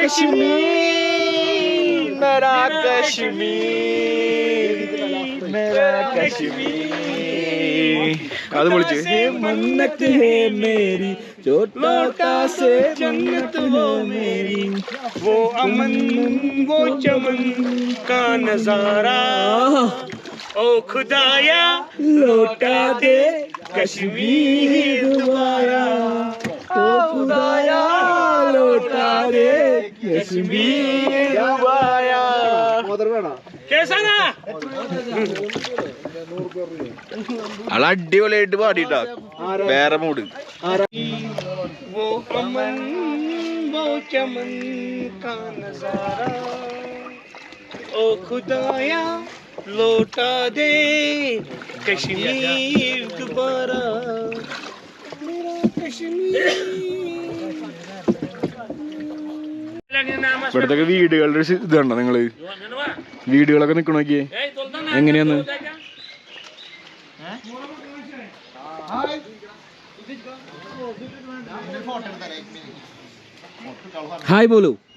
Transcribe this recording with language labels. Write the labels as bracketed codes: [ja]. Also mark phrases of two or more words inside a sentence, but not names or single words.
[hi] कश्मीर मेरा कश्मीर मेरा कश्मीर [ml] അത് വിളിച്ച് [hi] मन्नत है मेरी लौटा से जन्नत वो मेरी वो अमन वो चमन का नजारा ओ खुदाया लौटा दे कश्मीर दोबारा ओ खुदाया लौटा दे कश्मीर दोबारा कैसा ना [ml] ആള് അടിപൊളിയായിട്ട് പാടിട്ടാ. വേറെ മൂഡ്. [hi] वो अमन वो चमन का नजारा ओ खुदाया लौटा दे कश्मीर दोबारा मेरा कश्मीर. [ml] ഇവിടത്തെ വീടുകളുടെ ഒരു ഇതുണ്ടോ നിങ്ങള്? വീടുകളൊക്കെ നിക്കണ നോക്കിയേ എങ്ങനെയാന്ന്. ഹായ് പോലു.